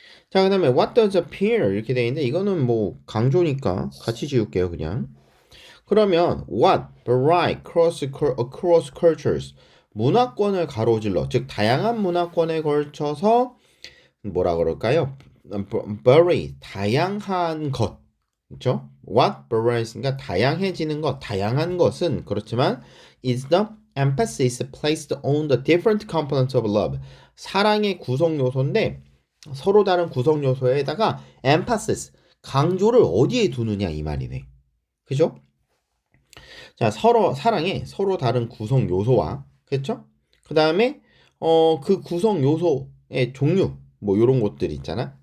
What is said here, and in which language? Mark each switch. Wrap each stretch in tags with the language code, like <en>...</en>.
<ko>자, 그 다음에</ko> <en>what does appear</en> <ko>이렇게 돼 있는데 이거는 뭐 강조니까 같이 지울게요 그냥. 그러면</ko> <en>what, vary, across cultures</en> <ko>문화권을 가로질러 즉 다양한 문화권에 걸쳐서 뭐라 그럴까요? vary 다양한 것 그렇죠?</ko> <en>What varies니까</en> <ko>다양해지는 것, 다양한 것은 그렇지만</ko> <en>is the emphasis placed on the different components of love.</en> <ko>사랑의 구성 요소인데 서로 다른 구성 요소에다가 emphasis 강조를 어디에 두느냐 이 말이네. 그죠? 자, 사랑의 서로 다른 구성 요소와 그렇죠? 그 다음에 그 구성 요소의 종류 뭐 이런 것들 있잖아.</ko>